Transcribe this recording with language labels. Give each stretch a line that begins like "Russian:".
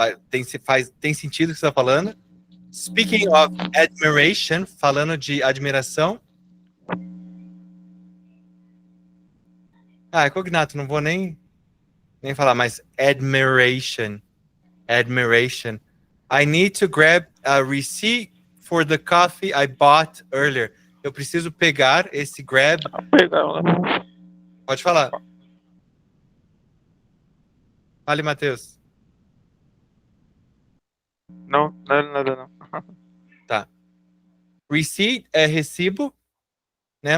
Portuguese: Tem sentido o que você está falando.
English: Speaking of admiration,
Portuguese: falando de admiração. Cognato, não vou nem falar, mas admiration.
English: Admiration. I need to grab a receipt for the coffee I bought earlier.
Portuguese: Eu preciso pegar esse grab. Pode falar. Fale, Matheus. Não, nada não. Tá. Receipt é recibo, né?